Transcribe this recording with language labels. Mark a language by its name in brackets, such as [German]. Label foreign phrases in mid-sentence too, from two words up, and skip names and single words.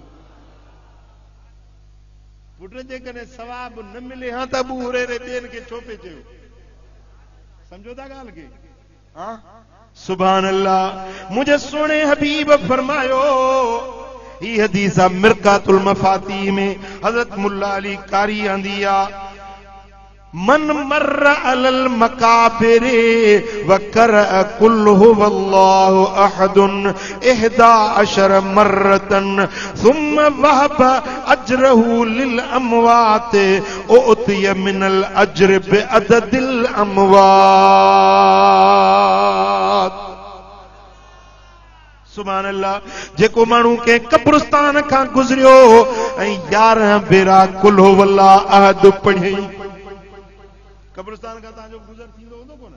[Sindhi] पुट जेकॾहिं सवाब न मिले हा त अबू हुरैरे ॿियनि खे छो पे चयो? सम्झो था ॻाल्हि खे? हा [Arabic] سبحان الله. [Sindhi] मुंहिंजे सुहिणे हबीब फरमायो, ही हदीस आहे मिरकातुल मफाती में, हज़रत मुल्ला अली कारी आंदी आहे, [Arabic] من مر على المقابر وقرأ قل هو الله أحد 11 مرة ثم وهب أجره للأموات أعطي من الأجر بعدد الأموات. سبحان الله. [Sindhi] जेको माण्हू के कब्रिस्तान खां गुज़रियो ऐं 11 भेरा [Arabic] قل هو الله أحد [Sindhi] पढ़ी, कब्रिस्तान का तव्हांजो गुज़र थींदो हूंदो कोन?